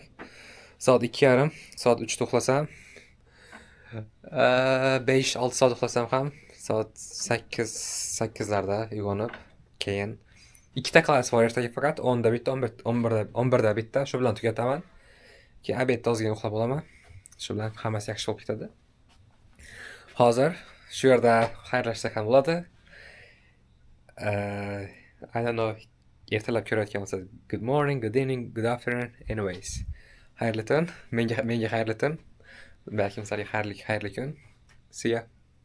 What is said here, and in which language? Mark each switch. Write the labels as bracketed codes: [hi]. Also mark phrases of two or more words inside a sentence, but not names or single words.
[uz] Soat 2:30, soat 3 da uxlasam, 5-6 soat uxlasam ham, soat 8larda uyg'onib, keyin ikkita klass bor ertaga faqat 10 da bitta, 11 da bitta, shu bilan tugataman. Keyin obedda ozgina uxlab olaman. Shu bilan hammasi yaxshi bo'lib ketadi. Hozir shu yerda xayrlashsak ham bo'ladi. [en] I don't know, [uz] ertalab ko'rayotgan bo'lsa, [en] good morning, good evening, good afternoon, anyways. [uz] Xayrli tun, menga xayrli tun. Balki sizlarga xayrli kun. [en] See ya.